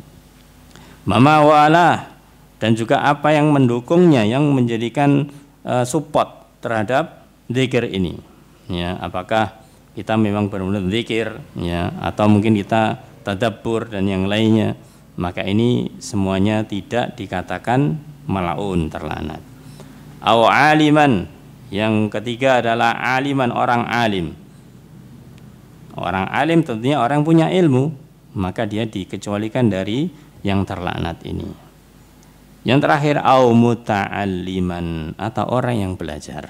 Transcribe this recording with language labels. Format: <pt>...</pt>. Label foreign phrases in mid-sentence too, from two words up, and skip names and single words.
<ar>Mama wa'ala,</ar> <id>dan juga apa yang mendukungnya, yang menjadikan support terhadap zikir ini, ya, apakah kita memang benar-benar zikir, ya, atau mungkin kita tadabbur dan yang lainnya, maka ini semuanya tidak dikatakan malaun, terlanat.</id> <ar>Aw aliman,</ar> <id>yang ketiga adalah aliman, orang alim. Orang alim tentunya orang punya ilmu, maka dia dikecualikan dari yang terlaknat ini. Yang terakhir</id> <ar>au muta'alliman,</ar> <id>atau orang yang belajar.</id>